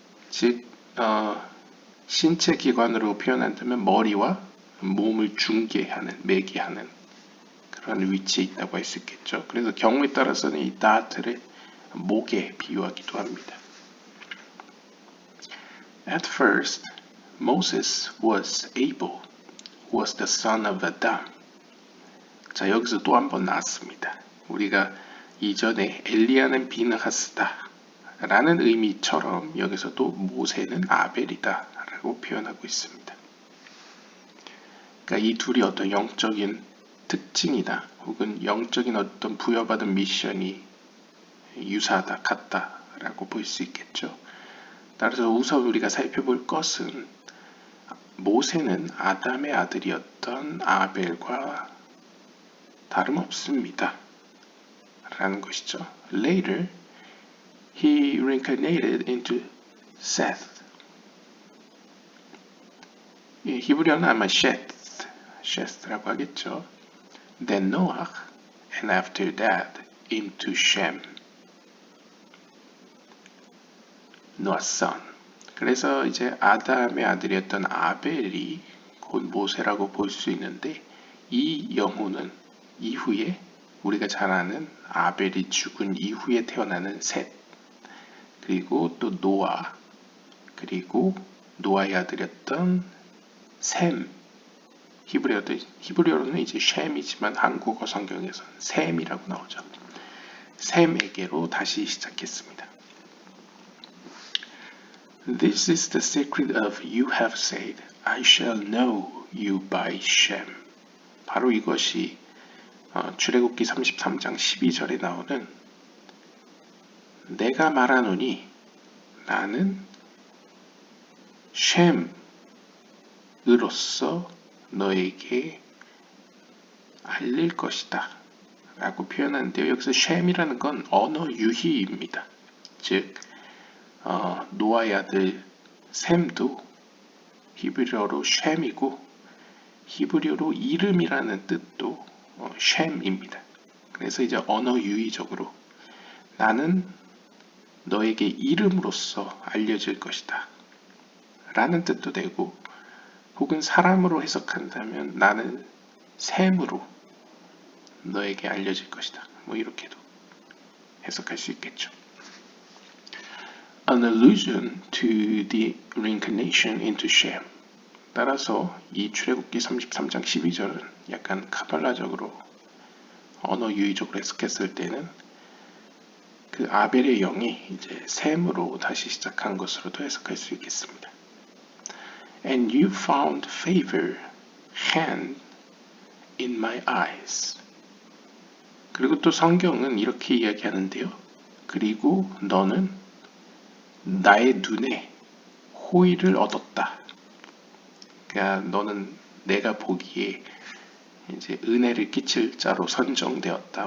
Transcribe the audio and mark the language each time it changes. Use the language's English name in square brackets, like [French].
[Korean] 즉 신체 기관으로 표현한다면 머리와 몸을 중개하는, 매개하는 그런 위치에 있다고 할 수 있겠죠. 그래서 경우에 따라서는 이 다트를 목에 비유하기도 합니다. [English] At first, Moses was Abel, who was the son of Adam. [Korean] 자, 여기서 또 한 번 나왔습니다. 우리가 이전에 엘리야는 비느하스다 라는 의미처럼 여기서도 모세는 아벨이다 라고 표현하고 있습니다. 그러니까 이 둘이 어떤 영적인 특징이나 혹은 영적인 어떤 부여받은 미션이 유사하다, 같다 라고 볼 수 있겠죠. 따라서 우선 우리가 살펴볼 것은 모세는 아담의 아들이었던 아벨과 다름없습니다 라는 것이죠. [English] Later, he reincarnated into Seth. [Korean] 히브리어는 아마 Sheth라고 하겠죠. [English] Then Noah, and after that into Shem, Noah's son. [Korean] 그래서 이제 아담의 아들이었던 아벨이 곧 모세라고 볼 수 있는데 이 영혼은 이후에 우리가 잘 아는 아벨이 죽은 이후에 태어나는 셋, 그리고 또 노아, 그리고 노아의 아들이었던 셈, 히브리어로는 이제 셈이지만 한국어 성경에서는 셈이라고 나오죠. 셈에게로 다시 시작했습니다. [English] This is the secret of you have said, I shall know you by Shem. [Korean] 바로 이것이 출애굽기 33장 12절에 나오는 내가 말하노니 나는 셈 으로써 너에게 알릴 것이다 라고 표현하는데요. 여기서 셈이라는 건 언어 유희입니다. 즉 노아의 아들 셈도 히브리어로 셈이고 히브리어로 이름이라는 뜻도 셈입니다. 그래서 이제 언어 유희적으로 나는 너에게 이름으로써 알려질 것이다 라는 뜻도 되고, 혹은 사람으로 해석한다면 나는 셈으로 너에게 알려질 것이다, 뭐 이렇게도 해석할 수 있겠죠. [English] An allusion to the reincarnation into Shem. [Korean] 따라서 이 출애굽기 33장 12절은 약간 카발라적으로 언어 유희적으로 해석했을 때는 그 아벨의 영이 이제 셈으로 다시 시작한 것으로도 해석할 수 있겠습니다. [English] And you found favor, hand in my eyes. [Korean] 그리고 또 성경은 이렇게 이야기하는데요. 그리고 너는 나의 눈에 호의를 얻었다. 그러니까 너는 내가 보기에 이제 은혜를 끼칠 자로 선정되었다.